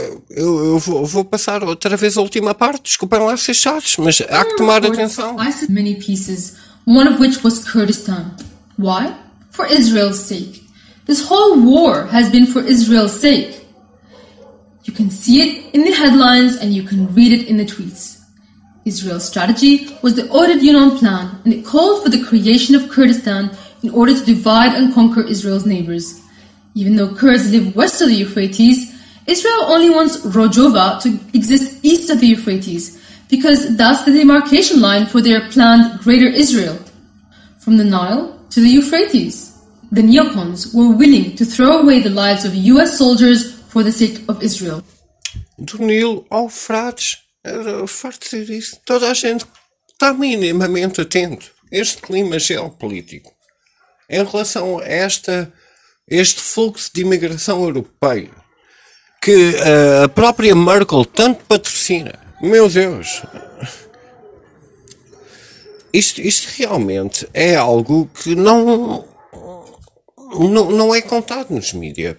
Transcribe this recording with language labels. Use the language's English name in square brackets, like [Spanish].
[Portuguese] Eu vou passar outra vez a última parte. Desculpem lá ser chatos, mas há que tomar atenção. [English] ISIS many pieces, one of which was Kurdistan. Why? For Israel's sake. This whole war has been for Israel's sake. You can see it in the headlines and you can read it in the tweets. Israel's strategy was the Odet-Yunon plan, and it called for the creation of Kurdistan in order to divide and conquer Israel's neighbors. Even though Kurds live west of the Euphrates, Israel only wants Rojava to exist east of the Euphrates, because that's the demarcation line for their planned Greater Israel. From the Nile to the Euphrates. the neocons were willing to throw away the lives of US soldiers for the sake of Israel. [Portuguese] Do Nilo ao Frates, farto dizer isso, toda a gente está minimamente atento a este clima geopolítico. Em relação a este fluxo de imigração europeia, que a própria Merkel tanto patrocina, meu Deus, isto realmente é algo que não é contado nos mídias.